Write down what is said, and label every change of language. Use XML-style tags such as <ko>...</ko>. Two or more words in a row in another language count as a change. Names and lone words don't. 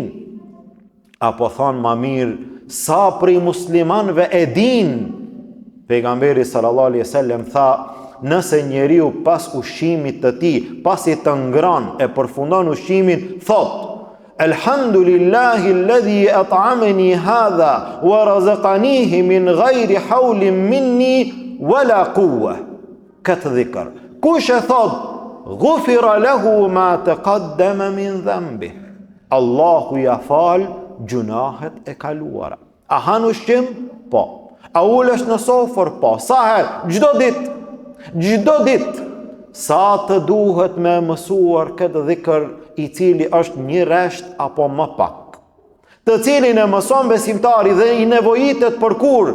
<sq>Apo thonë ma mirë, sa prej muslimanëve e din. Pejgamberi</sq> <ar>صلى الله عليه وسلم</ar> <sq>tha, nëse njeriu pas ushqimit të tij, pasi të ngran, e përfundon ushqimin, thot:</sq> <ar>الحمد لله الذي أطعمني هذا ورزقنيه من غير حول مني ولا قوة.</ar> <sq>Këtë dhikr, kush e thot,</sq> <ar>غفر له ما تقدم من ذنبه.</ar> <sq>Allahu ja fal gjunahet e kaluara. A han ushqim? Po. A ulesh në sofër? Po. Sa herë? Çdo ditë. Sa të duhet me mësuar këtë dhikr, i cili është një resht apo më pak, të cilin e mëson besimtari dhe i nevojitet për kur?</sq>